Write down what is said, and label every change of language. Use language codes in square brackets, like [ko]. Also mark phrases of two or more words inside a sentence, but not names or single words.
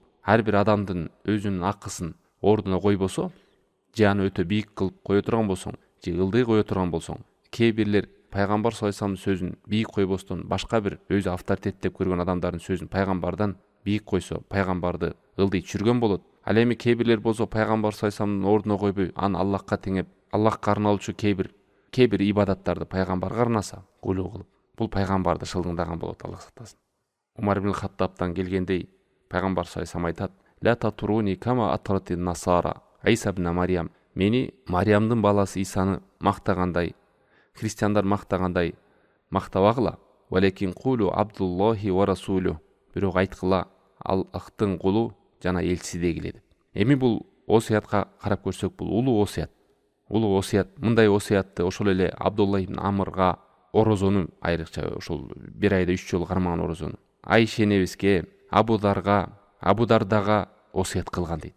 [ky] Ар бир адамдын өзүнүн акысын ордуна койбосо, же аны өтө бийик кылып кое турган болсоң, же ылдый кое турган болсоң, кээ бирлер пайгамбар [ar] صلى الله عليه [ky] ва салламдын сөзүн бийик койбостон башка бир өзү авторитет деп көргөн адамдардын сөзүн пайгамбардан бийик койсо, пайгамбарды ылдый түшүргөн болот. Ал эми кээ бирлер болсо пайгамбар [ar] صلى الله عليه [ky] ва салламдын ордуна койбой, аны Аллахка теңеп, Аллахка арналуучу кээ бир кээ бир ибадаттарды пайгамбарга арнаса, кулу кылып, бул пайгамбарды шылдыңдаган болот, Аллах сактасын. Умар ибн Хаттабтан келгендей, пайгамбар [ar] صلى الله عليه [ky] айтат: [ar] "لا تطروني كما أطرت النصارى عيسى ابن مريم". [ky] Мени Мариямдын баласы Исаны мактагандай, христиандар мактагандай мактабагыла. [ar] "ولكن قولوا عبد الله ورسوله". [ky] Бирок айткыла, Аллахтын кулу жана элчиси дегиле деп. Эми бул осуятка карап көрсөк, бул улуу осуят. Улуу осуят. Мындай осуятты ошол эле Абдулла ибн Амрга орозону, айрыкча ошол бир айда 3 жолу кармаган орозону, Айша энебизге, Абудардага осуят кылган дейт.